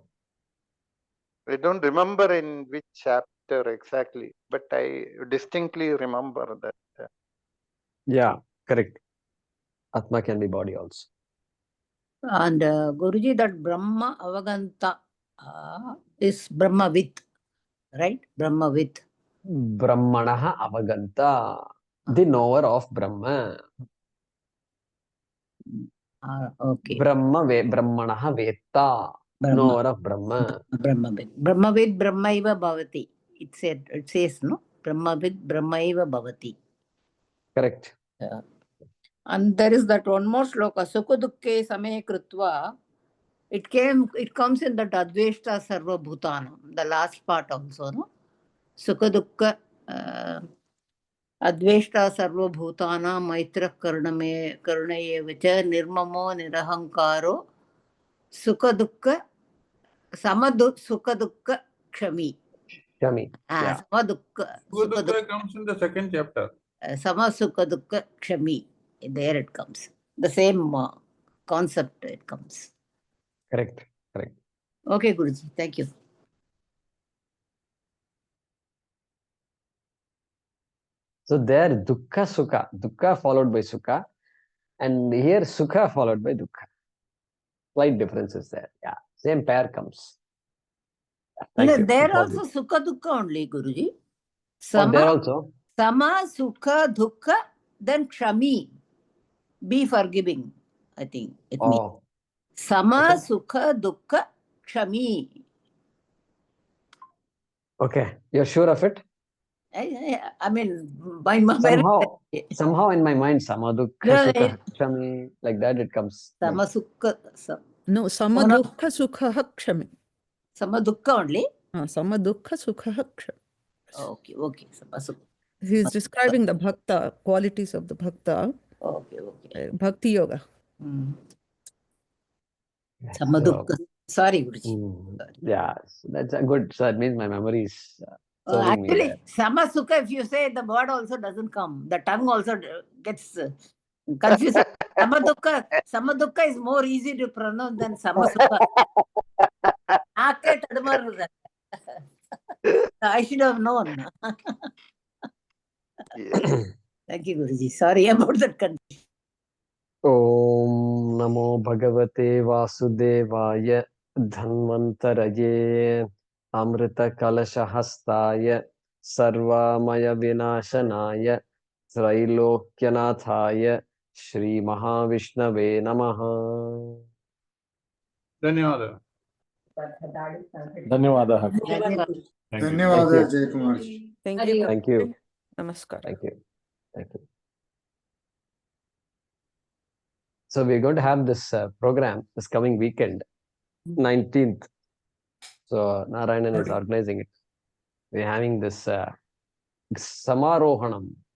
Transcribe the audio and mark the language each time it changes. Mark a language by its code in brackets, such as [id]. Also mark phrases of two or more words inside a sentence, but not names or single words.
[en] I don't remember in which chapter exactly, but I distinctly remember that. yeah, correct. Atma can be body also. And Guruji, that [sa] Brahma Avaganta [en] is Brahmavit, right? Brahmavit. [sa] Brahmanaha Avaganta, [en] the knower of Brahma. Okay. [sa] Brahmanaha Vetta, [en] knower of Brahma. Brahmavit. [sa] Brahmavit Brahmaiva Bhavati. [en] It says, no? [sa] Brahmavit Brahmaiva Bhavati. [en] Correct. Yeah. And there is that one more shloka, [sa] Sukha Dukke Same Krutva. [en] It comes in the [sa] Adveshta Sarva Bhutanam, [en] the last part also, no? [sa] Sukha Dukkha Adveshta Sarva Bhutana Maitra Karnaye Vacha Nirmamo Nirahankaro Sukha Dukkha Sukha Dukkha Kshami. [en] Kshami. Yeah. [sa] Sama Dukkha. Sukha Dukkha [en] comes in the second chapter. [sa] Sama Sukha Dukkha Kshami. [en] There it comes. The same concept it comes. Correct. Correct. Okay, Guruji. Thank you. So there, [sa] dukkha, sukha. [en] Dukkha followed by sukha. And here, sukha followed by dukkha. Slight differences there. Yeah. Same pair comes. Thank you. There also [sa] Sukha Dukkha [en] only, Guruji. Oh, there also? [sa] Sama Sukha Dukkha, [en] then Kshami. Be forgiving, I think it means. [sa] Sama Sukha Dukkha Kshami. [en] Okay. You're sure of it? I mean, my somehow in my mind, [sa] sama dukkha sukha kshami, [en] like that it comes. [sa] Sama Sukha. No, Sama Dukkha Sukha Kshami. Sama Dukkha only? Sama Dukkha Sukha Kshami. [en] Okay, okay. [sa] Sama Sukha. [en] He is describing the bhakta, [sa] qualities of the bhakta. [en] Okay, okay. [sa] Bhakti yoga. Sama Dukkha. [en] Sorry, Guruji. Yeah, that's a good. So that means my memory is serving me there. [sa] Sama Sukha, [en] if you say, the word also doesn't come. The tongue also gets confused. [sa] Sama Dukkha [en] is more easy to pronounce than [sa] Sama Sukha. [en] I should have known. Thank you, Guruji. Sorry about that confusion. [sa] Om Namo Bhagavate Vasudevaya Dhanvantaraye Amrita Kalashahastaya Sarvamaya Vinashanaya Trailokyanataya Shri Mahavishnave Namaha. Dhanyawada. Dhanyawada. Dhanyawada, [en] Jay Kumar. Thank you. Thank you. Namaskar. Thank you. Thank you. So we're going to have this program this coming weekend, 19th. So Narayanan is organizing it. We're having this Samarohanam.